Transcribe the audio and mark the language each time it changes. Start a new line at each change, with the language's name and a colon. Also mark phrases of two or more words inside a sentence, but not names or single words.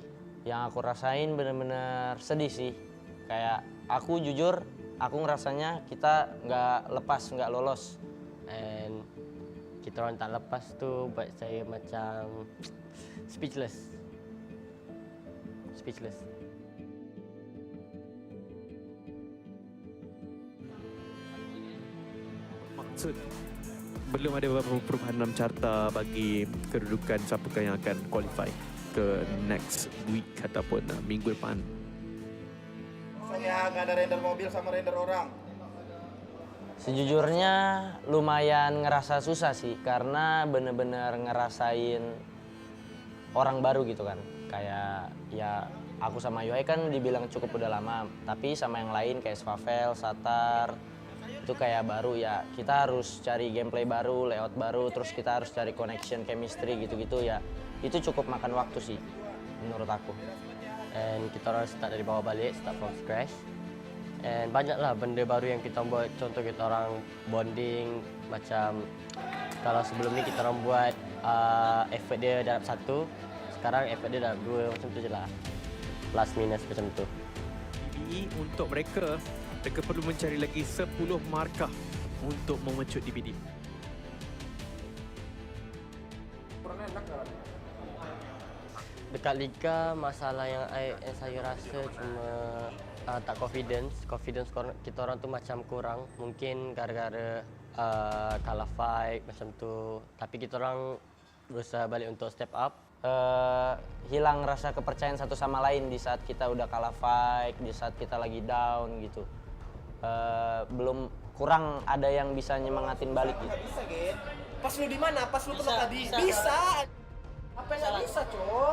Indonesian: Yang aku rasain bener-bener sedih sih. Kayak aku jujur, aku ngerasanya kita nggak lepas, nggak lolos.
Malay: And kita orang tak lepas tu buat saya macam speechless. Maksud belum ada beberapa perubahan dalam carta bagi kedudukan siapakah yang akan qualify ke
English: next week
Malay: ataupun minggu depan.
Indonesian: Soalnya nggak ada render mobil sama render orang. Sejujurnya lumayan ngerasa susah sih, karena bener-bener ngerasain orang baru gitu kan. Kayak ya aku sama Yohai kan dibilang cukup udah lama, tapi sama yang lain kayak Swavel, Satar, itu kayak baru ya. Kita harus cari gameplay baru, layout baru, terus kita harus cari connection, chemistry gitu-gitu ya. Itu cukup makan waktu sih menurut aku.
Malay: And kita orang start dari bawah balik,
English: start from scratch.
Malay: And banyaklah benda baru yang kita buat. Contoh kita orang bonding, macam kalau sebelum ni kita orang buat effort dia dalam 1, sekarang effort dia dalam 2, macam tu je lah. Plus minus macam tu. DBE untuk mereka perlu mencari lagi 10 markah untuk memecut DBD. Dekat Liga, masalah yang saya rasa cuma tak confidence kita orang tu macam kurang. Mungkin gara-gara kalah fight macam tu. Tapi kita orang berusaha balik untuk
English: step up.
Indonesian: Hilang rasa kepercayaan satu sama lain di saat kita udah kalah fight, di saat kita lagi down gitu. Belum kurang ada yang bisa nyemangatin balik gitu. Bisa, Gen. Pas lu di mana? Pas lu kena tadi. Bisa. Apa yang nggak bisa, Cok?